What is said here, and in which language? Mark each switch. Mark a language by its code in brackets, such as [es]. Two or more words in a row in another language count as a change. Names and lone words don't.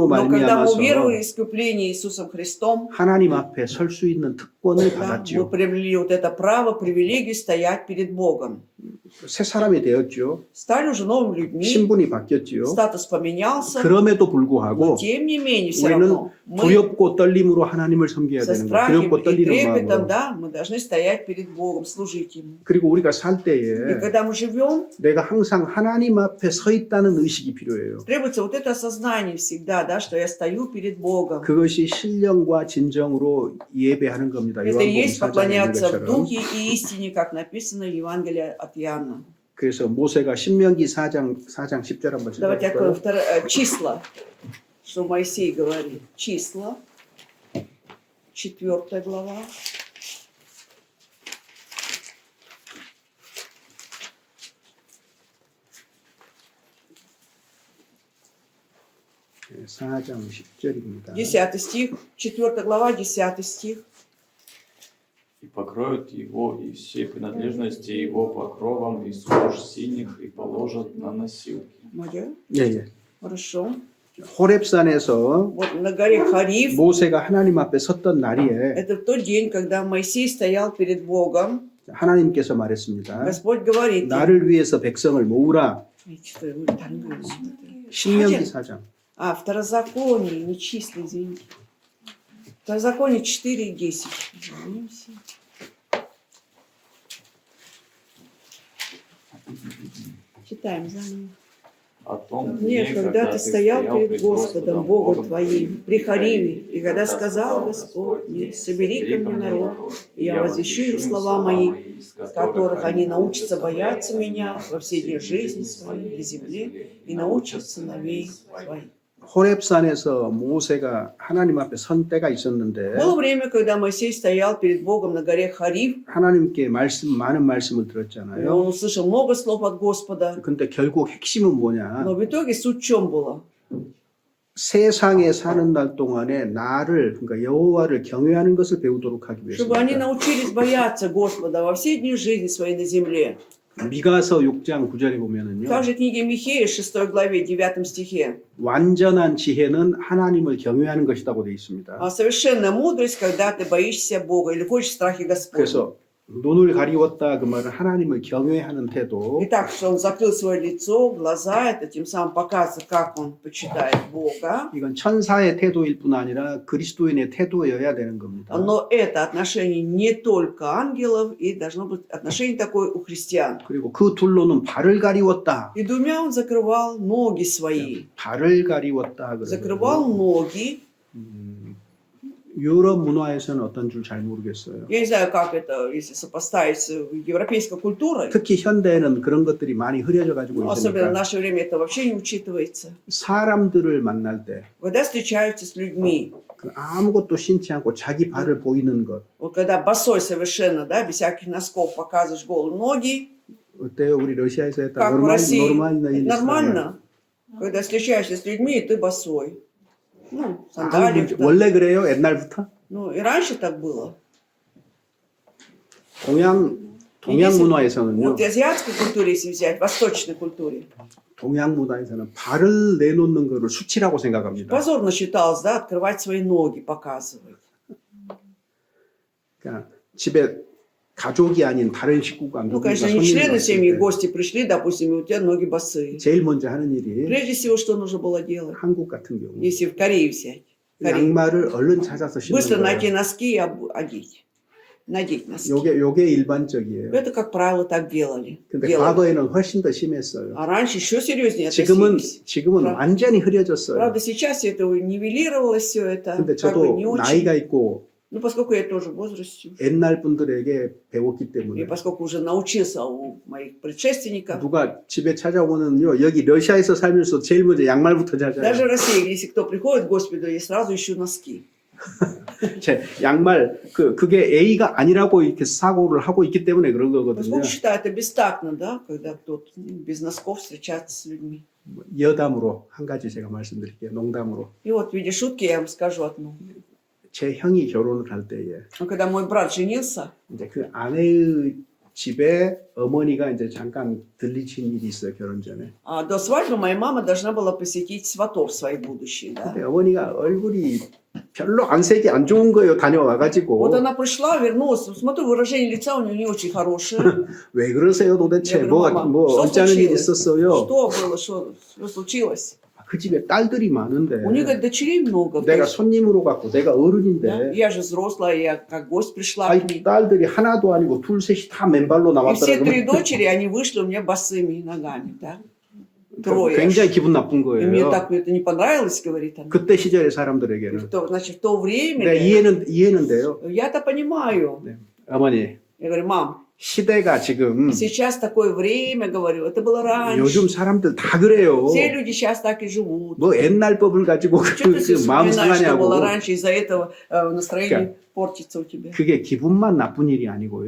[ru] Но когда мы [ko] 말미암아서 [ru] уверовали в искупление Иисусом Христом, [ko] 하나님 앞에 설 수 있는 특권을 [ru] да, мы [ko] 받았죠. [ru] приобрели вот это право, привилегию стоять перед Богом. [ko] 새 사람이 되었죠. [ru] Стали уже новыми людьми, [ko] 신분이 바뀌었죠. [ru] статус поменялся, [ko] 그럼에도 [ru] но [ko] 불구하고 [ru] тем не менее все [ko] 우리는 [ru] равно мы [ko] 두렵고 떨림으로 하나님을 섬겨야 [ru] со [ko] 되는 거예요. [ru] страхом [ko] 두렵고 [ru] и [ko] 떨리는 [ru] трепетом, [ko] 마음으로. [ru] да, мы должны стоять перед Богом, служить Ему. [ko] 그리고 우리가 살 [ru] И [ko] 때에 [ru] когда мы живем, [ko] 내가 항상 하나님 앞에 서 있다는 의식이 필요해요. [ru] требуется вот это осознание всегда, да, что я стою перед Богом. [ko] 그것이 신령과 진정으로 예배하는 겁니다. [ru] Это и [ko] 요한복음 [ru] есть [ko] 4장에 있는 [ru] поклоняться в [ko] 것처럼. [ru] духе и истине, как написано в Евангелии от Иоанна. [ko] 그래서 모세가 신명기 4장 10절 한번 [ru] Давайте откроем [ko] 찾아볼까요? [ru] числа, что Моисей говорит. Числа, 4 глава. [ko] 네, 4장 10절입니다. [ru] 10 стих, 4 глава, 10 стих. И покроют его и все принадлежности его покровом из кож синих и положат на носилки. Моя? [ko] 예, 예. [ru] Хорошо. [ko] 호렙산에서 [ru] Вот на горе Хариф, [ko] 모세가 하나님 앞에 섰던 날이에 [ru] это тот день, когда Моисей стоял перед Богом. [ko] 하나님께서 말했습니다. [ru] Господь говорит, ему, [ko] 나를 위해서 백성을 모으라. 다른 거 있습니다. 신명기 4장. [ru] А, второзаконие, не числа, извините. Второзаконие 4:10. Извинимся. Читаем заново. О том Нет, дне, когда ты стоял перед Господом, Богом твоим, при Хариве, и когда сказал Господь, собери ко мне народ, и я возвещу им слова мои, с которых они научатся бояться меня во все дни жизни своей на земле, и научат сыновей своих. [ko] 호렙산에서 모세가 하나님 앞에 선 때가 있었는데 [ru] Было время, когда Моисей стоял перед Богом на горе Хариф, [ko] 하나님께 많은 말씀을 [ru] и [ko] 들었잖아요. [ru] он услышал много слов от Господа, [ko] 근데 결국 핵심은 뭐냐? [ru] но в итоге суть в чем была? [ko] 세상에 사는 날 동안에 나를 к러니까 여호와를 경외하는 것을 배우도록 하기 [ru] Чтобы они [ko] 위해서입니다. [ru] научились бояться Господа во все дни жизни своей на земле. [ko] 미가서 6장 9절에 보면은요. [ru] Также в книге Михея, 6 главе, 9 стихе. [ko] 완전한 지혜는 하나님을 경외하는 것이라고 되어 있습니다. [ru] А совершенная мудрость, когда ты боишься Бога или ходишь в страхе Господня. [ko] 그래서 눈을 가리웠다 그 말은 하나님을 경외하는 태도. [ru] Итак, что он закрыл свое лицо, глаза, это тем самым показывает, как он почитает Бога. [ko] 이건 천사의 태도일 뿐 아니라 그리스도인의 태도여야 되는 겁니다. [ru] Но это отношение не только ангелов, и должно быть отношение такое у христиан. [ko] 그리고 그 둘로는 발을 가리웠다. [ru] И двумя он закрывал ноги свои. [ko] 발을 가리웠다. [ru] Закрывал ноги. [ko] 유럽 문화에서는 어떤 줄 잘 모르겠어요. [ru] Я не знаю, как это, если сопоставить с европейской культурой. [ko] 특히 현대에는 그런 것들이 많이 흐려져 가지고 [ru] Ну, особенно в [ko] 있으니까 [ru] наше время это вообще не учитывается. [ko] 사람들을 만날 때 [ru] Когда встречаются с людьми, [ko] 그 아무것도 신지 않고 자기 발을 보이는 것 [ru] вот когда босой совершенно, да, без всяких носков показываешь голые ноги, [ko] 어때요? 우리 러시아에서 했다 [ru] как в России, 노르말나 это нормально. Когда встречаешься с людьми, и ты босой. Ну, сандалии. [ko] 원래 그래요? 옛날부터? [ru] Ну, и раньше так было. [ko] 동양 [ru] Если- [ko] 문화에서는요. [ru] Вот в азиатской культуре, если взять, в восточной культуре, [ko] 동양 문화에서는 발을 내놓는 것을 수치라고 생각합니다. [ru] позорно считалось, да, открывать свои ноги, показывать. [ko] 그러니까 집에 가족이 아닌 다른 식구가 [ru] Ну, [ko] 누군가 [ru] конечно, не [ko] 손님이 [ru] члены семьи, [ko] 왔을 때 [ru] гости пришли, допустим, и у тебя ноги босые. [ko] 제일 먼저 하는 일이 [ru] Прежде всего, что нужно было делать? [ko] 한국 같은 경우 [ru] Если в Корее взять. Корее. [ko] 양말을 얼른 찾아서 신는 [ru] Быстро найти [ko] 거예요. [ru] носки и одеть. Надеть носки. [ko] 요게 일반적이에요. [ru] Это, как правило, так делали. [ko] 근데 [ru] Делали. [ko] 과거에는 훨씬 더 심했어요. [ru] А раньше еще серьезнее [ko] 지금은 [ru] относились. [ko] 완전히 흐려졌어요. [ru] Правда, сейчас это нивелировалось все это. [ko] 근데 [ru] Как бы [ko] 저도 [ru] не очень. [ko] 나이가 있고 [ru] Ну, поскольку я тоже в возрасте. [ko] 옛날 분들에게 배웠기 [ru] И [ko] 때문에 [ru] поскольку уже научился у моих предшественников. [ko] 누가 집에 찾아오면요 여기 러시아에서 살면서 제일 먼저 양말부터 [ru] Даже в [ko] 찾아요. [ru] России, если кто приходит к Господу, я сразу ищу носки. [ko] 제 양말 그게 A가 아니라고 이렇게 사고를 하고 있기 때문에 그런 거거든요. [ru] Поскольку считаю это бестактно, да, когда кто-то без носков встречается с людьми. [ko] 여담으로 한 가지 제가 말씀드릴게요. 농담으로 [ru] И вот в виде шутки я вам скажу одну. [ko] 제 형이 결혼을 할 때에 [ru] Но когда мой брат женился, [ko] 이제 그 아내의 집에 어머니가 이제 잠깐 들리친 일이 있어요 결혼 전에. [ru] до свадьбы моя мама должна была посетить сватов своих будущих. Да? [ko] 근데 어머니가 얼굴이 별로 안색이 안 좋은 거예요. 다녀와가지고 [ru] Вот она пришла, вернулась, смотрю, выражение лица у нее не очень хорошее. [ko] 왜 그러세요 도대체? [ru] Я говорю, мама, [ko] 뭐 [ru] что [ko] 어쩌는 일이 [ru] случилось? [ko] 있었어요? [ru] Что было, что случилось? [ko] 그 집에 딸들이 많은데 [ru] У нее, говорит, дочерей много. [ko] 내가 손님으로 갔고 내가 [ru] Да? [ko] 어른인데 [ru] Я же взрослая, я как гость пришла [ko] 아이 [ru] к ней. [ko] 딸들이 하나도 아니고 둘 셋이 다 맨발로 [ru] И все три [ko] 나왔더라고요. [ru] дочери, они вышли у меня босыми ногами. Да? Трое. [ko] 굉장히 기분 나쁜 [ru] И мне [ko] 거예요. [ru] так это не понравилось, говорит она. [ko] 그때 시절의 [ru] И [ko] 사람들에게는. [ru] значит, в то время [ko] 네, 이해는 돼요. [ru] я-то понимаю. [ko] 네. 어머니 [ru] Я говорю, мам, [ko] 시대가 지금 [ru] сейчас такое время, говорю, это было раньше. [ko] 요즘 사람들 다 그래요. [ru] Все люди сейчас так и живут. [ko] 뭐 옛날 법을 가지고 [ru] Что ты [ko] 그 마음 [ru] вспоминаешь, что было [ko] 상하냐고. [ru] раньше, из-за этого настроение портится у тебя. [ko] 그게 기분만 나쁜 일이 아니고요.